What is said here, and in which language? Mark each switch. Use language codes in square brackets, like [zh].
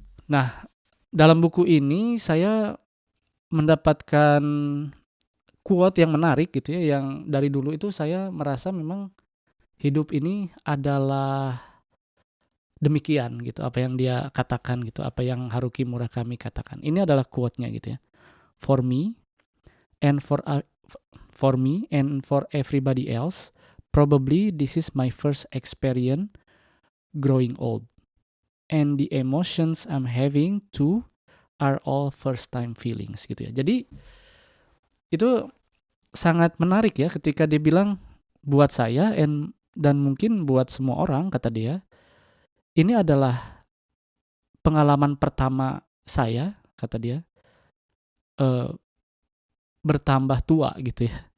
[id] Nah, dalam buku ini saya mendapatkan quote yang menarik gitu ya, yang dari dulu itu saya merasa memang hidup ini adalah demikian gitu, apa yang dia katakan gitu, apa yang Haruki Murakami katakan. Ini adalah quote-nya gitu ya. [en] For me and for me and for everybody else, probably this is my first experience growing old. And the emotions I'm having too are all first time feelings [id] gitu ya. Jadi itu sangat menarik ya ketika dia bilang buat saya dan mungkin buat semua orang, kata dia, ini adalah pengalaman pertama saya, kata dia, eh, bertambah tua gitu ya.